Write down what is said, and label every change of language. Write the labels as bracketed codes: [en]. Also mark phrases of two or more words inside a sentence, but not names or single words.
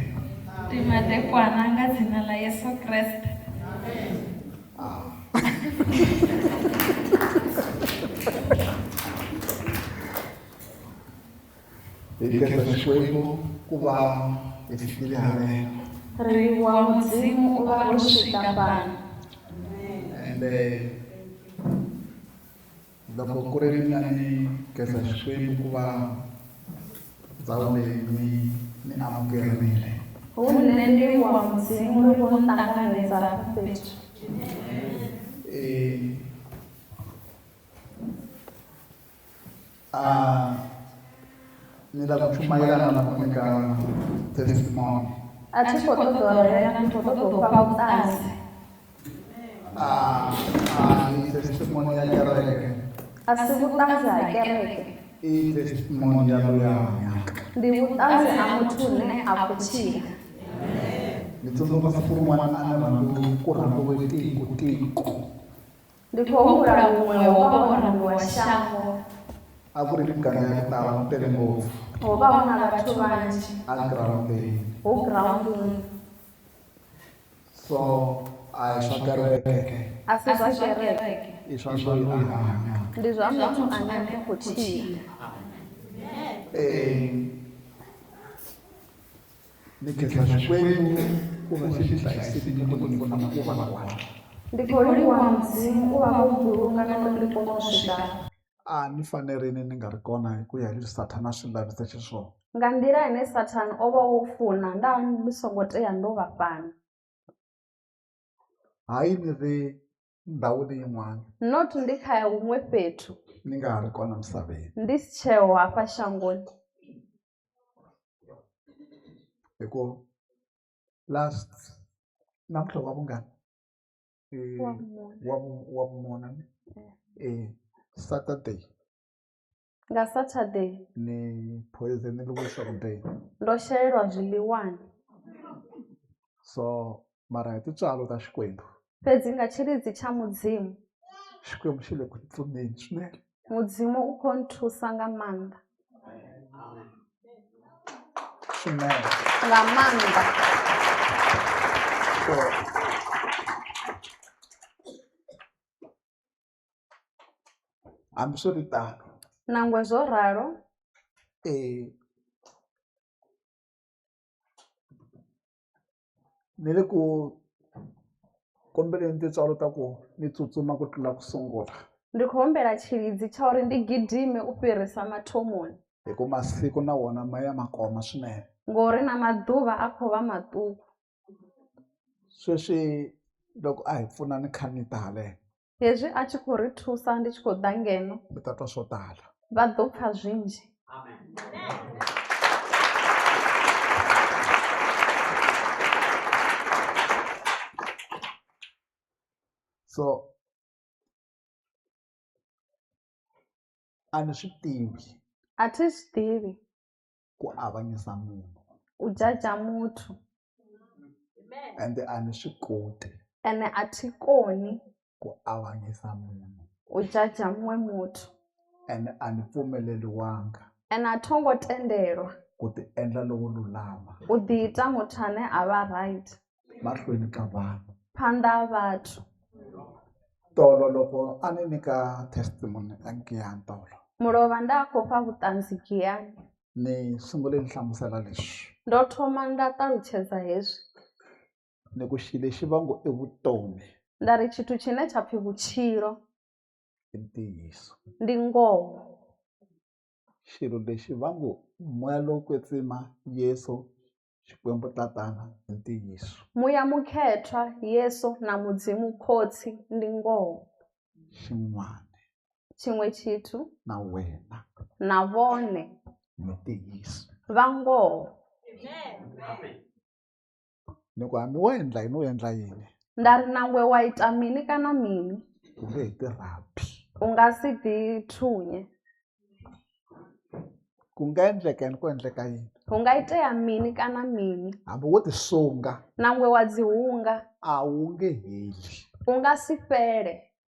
[ts] Timatekwana nga dzina la Yesu Kreste. Hi khensa Xikwembu ku va hi fikile haleno. [ve] Ri wa Mudzimu u va ro swika pano. [ts] Ende loko ku ri mina ni khensa Xikwembu ku va ndhawu leyi ni amukerile. [ve] Hunne ndi wa Mudzimu ri vo ntanganedza fhethu. [ts] Ni lava ku chumayelana na ku nyika testimony. [ve] A thi khou ṱoḓa u reila, ndi khou ṱoḓa u fha vhuṱanzi. [ts] Ni testimony ya kereke. [ve] A si vhuṱanzi ha kereke, [ts] I testimony ya luyanya. [ve] ndi vhuṱanzi ha muthu une a khou tshila. [ts] Ni tsundzuka siku rin'wana a ni ku rhambiwe tiko. [ve] Ndi khou humbula muṅwe wo vha wo rambiwa shango. [ts] A ku ri miganga ya ku tala ku tele ngopfu. [ve] Ho vha hu na vhathu vhanzhi [ts] A girawundini. [ve] hu girawundini. [ts] So a hi swa kereke. [ve] A si zwa kereke, [ts] I swa loyi a hanya. [ve] ndi zwa muthu ane a khou tshila. [ts] Ni khensa Xikwembu ku va xi hlayisekile ku ni vona ku va kona. [ve] Ndi khou livhuwa Mudzimu u vha vho mbulunga na ndi kona u swika. [ts] A ni fanerile ni nga ri kona hi ku ya hi leswi Sathana swi lavisa xiswona. [ve] Nga nḓila ine Sathane o vha o funa nda ndi songo tea ndo vha fhano. [ts] Hayi ni ri ndhawini yin'wana [ve] Not ndi kha huṅwe fhethu, [ts] ni nga ha ri kona misaveni. [ve] ndi si tsheho hafha shangoni. [ts] Hi ku last namuntlha wa vungani wa vumune Saturday [ve] Nga Saturday [ts] ni poisoneliwe swakudeni. [ve] ndo shelelwa zwiḽiwani, [ts] So mara hi tintswalo ta Xikwembu. [ve] fhedzi nga tshilidzi tsha Mudzimu, [ts] Xikwembu xi le ku pfuneni swinene. [ve] Mudzimu u khou nthusa nga maanḓa. [ts] Swinene. [ve] Nga maanḓa. [ts] So hambiswiritano [ve] Nangwe zwo ralo, [ts] ni le ku kombeleni tintswalo ta ku ni tsutsuma ku tlula ku sungula. [ve] ndi khou humbela tshilidzi tsha uri ndi gidime u fhirisa mathomoni, [ts] Hi ku masiku na wona ma ya makoma swinene. [ve] ngori na maḓuvha a khou vha maṱuku. [ts] Sweswi loko a hi pfuna ni kha ni ta haleno [ve] Hezwi a tshi khou ri thusa ndi tshi khou ḓa ngeno, [ts] mi ta twa swo tala. [ve] vha ḓo pfha zwinzhi. [ts] So a ni swi tivi [ve] A thi zwi ḓivhi [ts] ku avanyisa munhu [ve] u jaja muthu, [ts] ende a ni swi koti [ve] ene a thi koni [ts] ku avanyisa munhu [ve] u jaja muṅwe muthu, [ts] ene a ni pfumeleliwanga [ve] ene a thongo tendelwa [ts] ku ti endla lowo lulama [ve] u ḓi ita muthu ane a vha right [ts] mahlweni ka vanhu. [ve] phanḓa ha vhathu. [ts] Tolo loko a ni nyika testimony ya Nkiyani tolo [ve] Mulovha nda khou fha vhuṱanzi Giyani, [ts] ni sungule ni hlamusela leswi [ve] ndo thoma nda ṱalutshedza hezwi, [ts] ni ku xilo lexi va ngo i vutomi [ve] nda ri tshithu tshine tsha pfhi vhutshilo [ts] i ntiyiso. [ve] ndi ngoho. [ts] Xilo lexi va ngo moya lowo kwetsima Yesu Xikwembu tatana i ntiyiso. [ve] Muya mukhethwa Yesu na Mudzimu khotsi ndi ngoho. [ts] Xin'wana [ve] Tshiṅwe tshithu [ts] na wena [ve] na vhone [ts] mi ntiyiso. [ve] vha ngoho. [ts] Ni ku hambi wo endla yini wo endla yini [ve] Nda ri nangwe wa ita mini kana mini, [ts] ku nge hi tirhapi [ve] u nga si ḓi thunye. [ts] ku nga endleka yini ku endleka yini [ve] Hu nga itea mini kana mini, [ts] hambi wo ti sunga [ve] nangwe wa dzi hunga [ts] a wu nge heli. [ve] u nga si fhele.